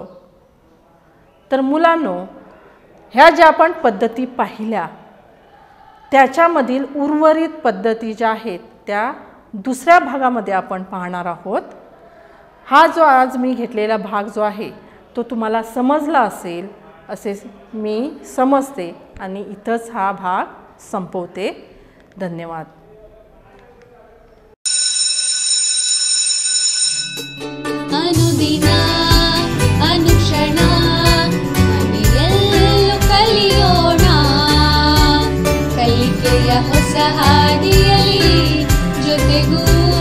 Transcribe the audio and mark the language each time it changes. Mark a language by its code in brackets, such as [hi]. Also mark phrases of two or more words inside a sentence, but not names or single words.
[mr] तर मुलांनो, ह्या ज्या आपण पद्धती पाहिल्या त्याच्यामधील उर्वरित पद्धती ज्या आहेत त्या दुसऱ्या भागामध्ये आपण पाहणार आहोत. हा जो आज मी घेतलेला भाग जो आहे तो तुम्हाला समजला असेल असे मी समजते आणि इथंच हा भाग संपवते. धन्यवाद. [kn] ಅನುದಿನ ಅನುಕ್ಷಣ ಮನೆಯಲ್ಲೂ ಕಲಿಯೋಣ, ಕಲಿಕೆಯ ಹೊಸ ಹಾದಿಯಲ್ಲಿ ಜೊತೆಗೂ